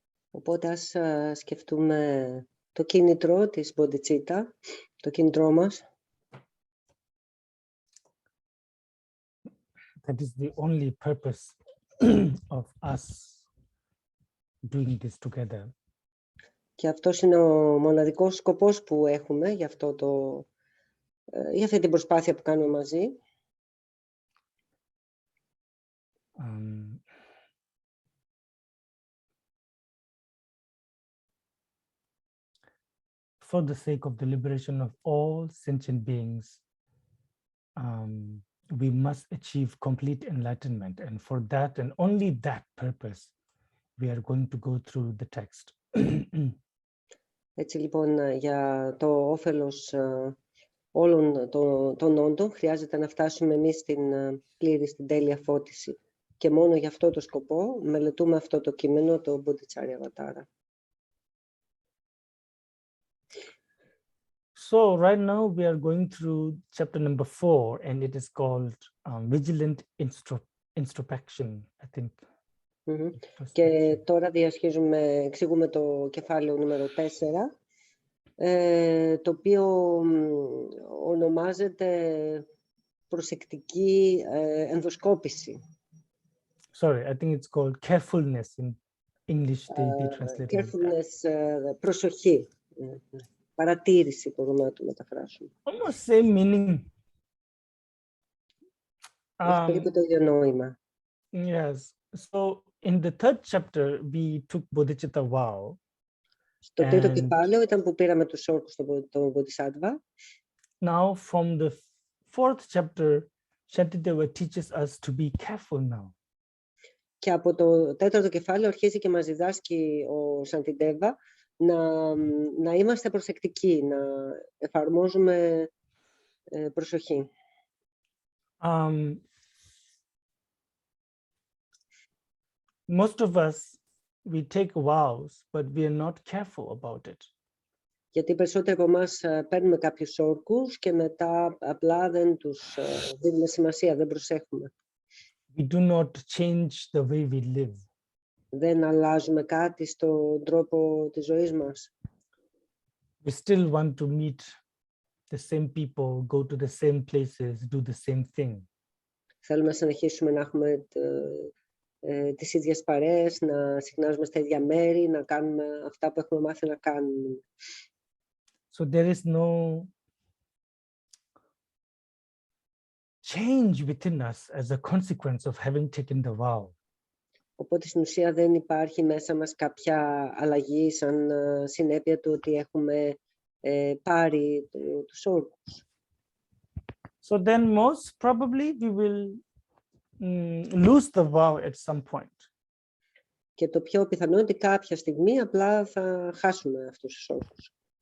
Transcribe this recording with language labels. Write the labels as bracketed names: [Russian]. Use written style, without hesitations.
[Greek] Οπότε ας σκεφτούμε το κίνητρο της Bodhicitta, το κίνητρό μας. [English] That is the only purpose of us doing this together. [Greek] Και αυτός είναι ο μοναδικός σκοπός που έχουμε για αυτή την προσπάθεια που κάνουμε μαζί. [English] For the sake of the liberation of all sentient beings, we must achieve complete enlightenment. And for that and only that purpose, we are going to go through the text. [Greek] Έτσι λοιπόν, για το όφελος όλων των όντων, χρειάζεται να φτάσουμε εμείς στην τέλεια φώτιση. Και μόνο για αυτό το σκοπό μελετούμε αυτό το κείμενο, το Bodhicharyavatara. [English] So right now we are going through chapter number 4, and it is called vigilant introspection, I think. [Greek] Και τώρα εξηγούμε το κεφάλαιο νούμερο 4, το οποίο ονομάζεται προσεκτική ενδοσκόπηση. [English] Sorry, I think it's called carefulness in English. They translate [Greek] Carefulness, προσοχή. Παρατήρηση μπορούμε να το μεταφράσουμε. [English] Almost same meaning. [Greek] Έχει περίπου το ίδιο νόημα. [English] Yes. So in the third chapter, we took Bodhicitta vow. [Greek] Στο τρίτο κεφάλαιο ήταν που πήραμε τους όρκους των Bodhisattva. [English] Now from the fourth chapter, Shantideva teaches us to be careful now. [Greek] Και από το τέταρτο κεφάλαιο αρχίζει και μας διδάσκει ο Σαντιντέβα να είμαστε προσεκτικοί, να εφαρμόζουμε προσοχή. [English] Most of us, we take vows, but we are not careful about it. [Greek] Γιατί περισσότεροι από εμάς παίρνουμε κάποιους όρκους και μετά απλά δεν τους δίνουμε σημασία, δεν προσέχουμε. [English] We do not change the way we live. [Greek] Δεν αλλάζουμε κάτι στον τρόπο της ζωής μας. [English] We still want to meet the same people, go to the same places, do the same thing. [Greek] Θέλουμε να συνεχίσουμε να έχουμε τις ίδιες παρέες, να συχνάζουμε στα ίδια μέρη, να κάνουμε αυτά που έχουμε μάθει να κάνουμε. [English] So there is no change within us as a consequence of having taken the vow. [Greek] Οπότε στην ουσία δεν υπάρχει μέσα μας κάποια αλλαγή σαν συνέπεια του ότι έχουμε πάρει τους όρκους. [English] So then most probably we will lose the vow at some point. [Greek] Και το πιο πιθανό είναι ότι κάποια στιγμή απλά θα χάσουμε αυτούς τους όρκους.